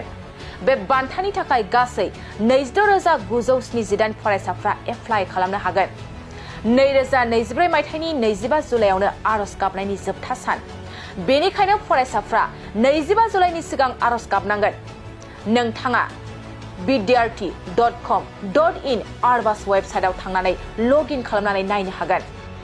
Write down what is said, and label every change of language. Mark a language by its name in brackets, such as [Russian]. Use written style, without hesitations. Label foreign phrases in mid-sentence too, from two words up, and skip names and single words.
[Bodo] बे बान्थानि थाखाय गासै 26,978 फरायसाफ्रा एप्लाइ खालामनो हागोन। 2024 मायथाइनि 25 जुलाइआवनो आर'ज गाबनायनि जोबथा सान। बेनिखायनो फरायसाफ्रा 25 जुलाइनि सिगां आर'ज गाबनांगोन। नोंथाङा vidyarthi.com.in आरबास वेबसाइटआव थांनानै [English] log in [Bodo] खालामनानै नायनो हागोन।